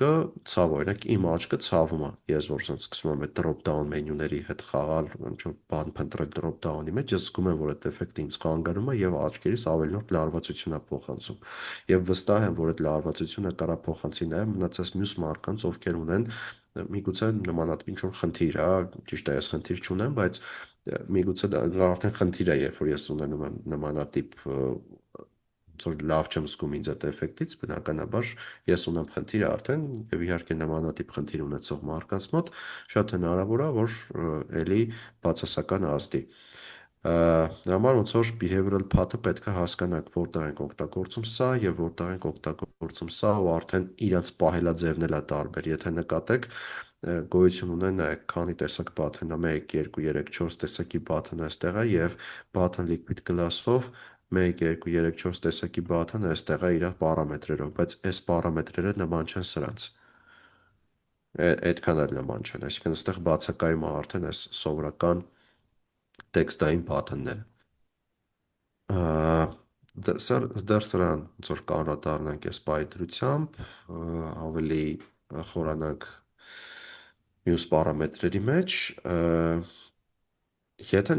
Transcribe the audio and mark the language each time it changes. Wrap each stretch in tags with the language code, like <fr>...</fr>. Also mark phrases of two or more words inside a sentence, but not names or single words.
<hy>ցավ, օրինակ իմ աչքը ցավում է, ես որ ասենց սկսում եմ այդ</hy> <en>drop down</en> <hy>մենյուների հետ խաղալ, ինչ որ բան փնտրել</hy> <en>drop down-ի</en> <hy>մեջ, ես զգում եմ, որ այդ էֆեկտը ինձ խանգարում է եւ աչքերիս ավելի նոր լարվածություն է փոխանցում։ Եվ վստահ եմ, որ այդ լարվածությունը կարա փոխանցի նաեւ մնացած մյուս մարդկանց, ովքեր ունեն միգուցե նմանատիպ ինչ որ խնդիր, հա, ճիշտ է, ես խնդիր չունեմ, բայց միգուցե դա արդեն խնդիր է, երբ որ ես ունենում եմ նմանատիպ ոնց որ լավ չեմ զգում ինձ այդ էֆեկտից, բնականաբար ես ունեմ խնդիր արդեն եւ իհարկե նմանատիպ խնդիր ունեցող մարդկանց մոտ շատ հնարավոր է, որ էլի բացասական ազդի։ Համար ոնց որ</hy> <en>behavioral path-ը</en> <hy>պետք է հասկանանք որտեղ ենք օգտագործում սա եւ որտեղ ենք օգտագործում սա ու արդեն իրանց պահելաձևն էլ է տարբեր։ Եթե նկատեք, գոյություն ունեն քանի տեսակ button-ը, 1, 2, 3, 4 տեսակի button այստեղ է եւ</hy> <en>button liquid glass-ով</en> <hy>1, 2, 3, 4 տեսակի button այստեղ է իր պարամետրերով, բայց այս պարամետրերը նման չեն սրանց։ Այդքան էլ նման չեն, այսինքն այստեղ բացակայում է արդեն այս սովորական տեքստային button-ները։ Դեռ սրան ոնց որ կանրադառնանք այս պայծրությամբ, ավելի խորանանք մյուս պարամետրերի մեջ, եթե</hy>